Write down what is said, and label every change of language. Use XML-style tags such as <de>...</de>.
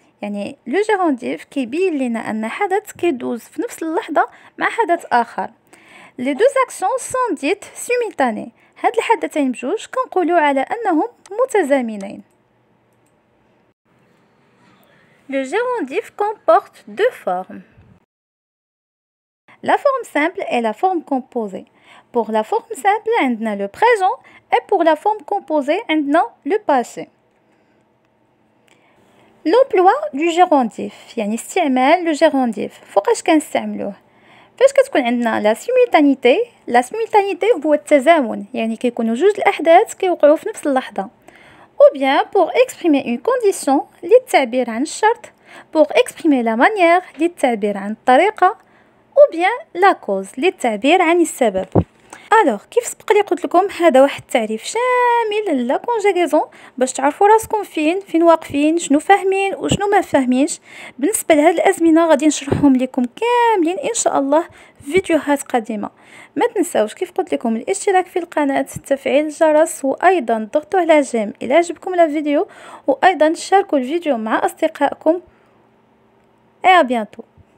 <ar>يعني le gérondif كيبين لنا أن حدث كيدوز في نفس اللحظة مع حدث آخر.</ar> <fr>Les deux actions sont dites simultanées.</fr> <ar>هاد الحدثين بجوج كنقولوا على أنهم متزامنين.</ar> <fr>Le gérondif comporte deux formes. La forme simple et la forme composée. Pour la forme simple, on a le présent, et pour la forme composée, on a le passé. L'emploi du gérondif,</fr> <ar>يعني استعمال</ar> <fr>le gérondif.</fr> <ar>فوقاش كنستعملوه؟ فاش كتكون عندنا لا سيمultanéité هو التزامن, يعني كيكونوا جوج الأحداث كيوقعوا في نفس اللحظة. Ou bien pour exprimer une condition للتعبير عن الشرط, pour exprimer la manière للتعبير عن الطريقة, ou bien la cause للتعبير عن السبب. الوغ كيف سبق لي قلت لكم, هذا واحد التعريف شامل لا كونجيغيزون باش تعرفوا راسكم فين واقفين, شنو فاهمين وشنو ما فاهمينش. بالنسبه لهاد الازمنه غادي نشرحهم لكم كاملين ان شاء الله في فيديوهات قادمه. ما تنساوش كيف قلت لكم الاشتراك في القناه, تفعيل الجرس, وايضا ضغطوا على جيم الى عجبكم الفيديو, وايضا شاركوا الفيديو مع اصدقائكم.</ar> <fr>et à bientôt.</fr>